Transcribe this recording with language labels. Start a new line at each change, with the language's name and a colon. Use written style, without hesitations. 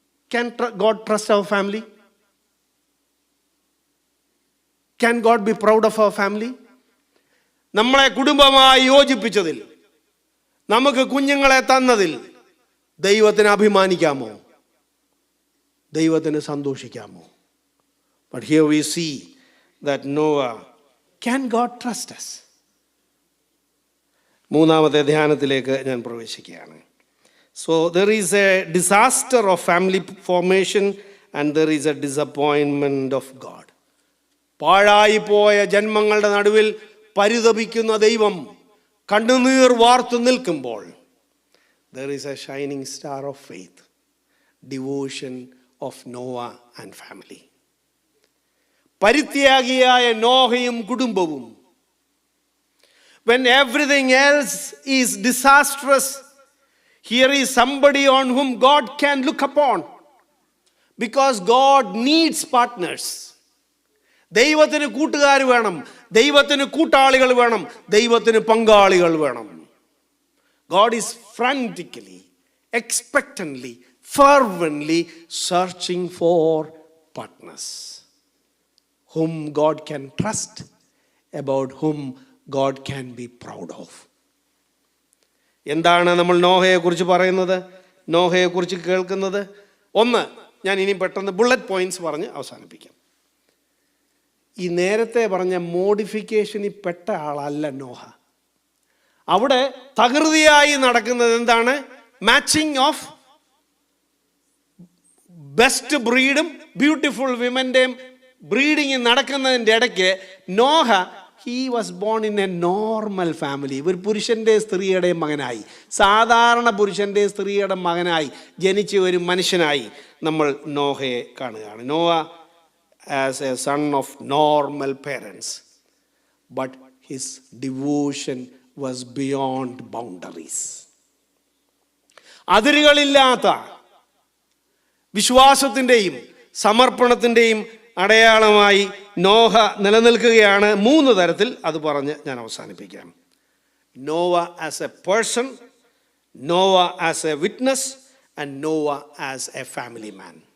English: Can God trust our family? Can God be proud of our family?
Malayalam: നമ്മളെ കുടുംബമായി യോജിപ്പിച്ചതിൽ, നമുക്ക് കുഞ്ഞുങ്ങളെ തന്നതിൽ ദൈവത്തിന് അഭിമാനിക്കാമോ? ദൈവത്തിന് സന്തോഷിക്കാമോ?
English: But here we see that Noah, can God trust us?
Malayalam: മൂന്നാമത്തെ ധ്യാനത്തിലേക്ക് ഞാൻ പ്രവേശിക്കുകയാണ്.
English: So there is a disaster of family formation and there is a disappointment of God.
Malayalam: പാഴായിപ്പോയ ജന്മങ്ങളുടെ നടുവിൽ പരിതപിക്കുന്ന ദൈവം കണ്ണുനീർ വാർത്തു നിൽക്കുമ്പോൾ
English: there is a shining star of faith, devotion of Noah and family.
Malayalam: പരിത്യാഗിയായ നോഹയും കുടുംബവും,
English: when everything else is disastrous, here is somebody on whom God can look upon, because God needs partners.
Malayalam: ദൈവത്തിന് കൂട്ടുകാർ വേണം, ദൈവത്തിന് കൂട്ടാളികൾ വേണം, ദൈവത്തിന് പങ്കാളികൾ വേണം.
English: God is frantically, expectantly, fervently searching for partners whom God can trust, about whom God can be proud of.
Malayalam: എന്താണ് നമ്മൾ നോഹയെക്കുറിച്ച് പറയുന്നത്, നോഹയെക്കുറിച്ച് കേൾക്കുന്നത്? ഒന്ന്, ഞാൻ ഇനി പെട്ടെന്ന് ബുള്ളറ്റ് പോയിന്റ്സ് പറഞ്ഞ് അവസാനിപ്പിക്കാം. ഈ നേരത്തെ പറഞ്ഞ മോഡിഫിക്കേഷനിൽ പെട്ട ആളല്ല നോഹ. അവിടെ തകൃതിയായി നടക്കുന്നത് എന്താണ്?
English: matching of best ബ്രീഡും beautiful വിമൻ്റെയും breeding
Malayalam: നടക്കുന്നതിൻ്റെ ഇടയ്ക്ക് Noah,
English: he was born in a normal family.
Malayalam: ഒരു പുരുഷൻ്റെ സ്ത്രീയുടെയും മകനായി, സാധാരണ പുരുഷൻ്റെ സ്ത്രീയുടെ മകനായി ജനിച്ച ഒരു മനുഷ്യനായി നമ്മൾ നോഹയെ കാണുകയാണ്.
English: Noah as a son of normal parents, but his devotion was beyond boundaries.
Malayalam: അതിരുകളില്ലാത്ത വിശ്വാസത്തിൻ്റെയും സമർപ്പണത്തിൻ്റെയും അടയാളമായി നോഹ നിലനിൽക്കുകയാണ്. 3 തരത്തിൽ അത് പറഞ്ഞ് ഞാൻ അവസാനിപ്പിക്കാം.
English: Noah as a person, Noah as a witness and Noah as a family man.